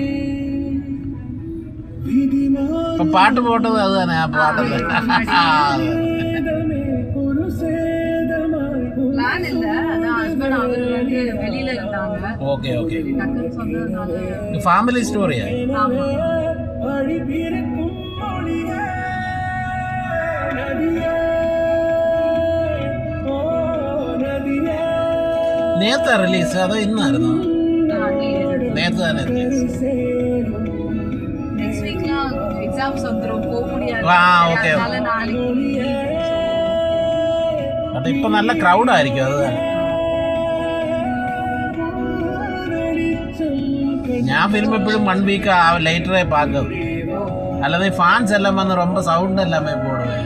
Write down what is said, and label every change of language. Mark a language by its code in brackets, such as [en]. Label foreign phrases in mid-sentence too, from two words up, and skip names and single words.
[ta] இப்போ பாட்டு போட்டது அதுதானே? பாட்டு பிளான் இல்ல. அதான் ஹஸ்பண்ட் அவர் வந்து வெளியில இருந்தாங்க. ஓகே ஓகே. டக்குன்னு சொன்னதுனால [en] family storiya? [ta] ஆமா. [ml] നേരത്തെ റിലീസ് അതോ ഇന്നായിരുന്നു? നേരത്തെ തന്നെ റിലീസ്. [en] next weekila exams [ta] வந்துரும். போக முடியாது. [ml] ഓക്കെ. [ta] அதனால நாளைக்கு. [ml] അത് ഇപ്പൊ നല്ല ക്രൗഡ് ആയിരിക്കും. അത് ഞാൻ ഫിലിം എപ്പോഴും [en] 1 week latere [ml] பார்க்கும். [ta] அல்லது ஃபேன்ஸ் எல்லாம் வந்து ரொம்ப சவுண்ட் எல்லாமே போடுவேன்.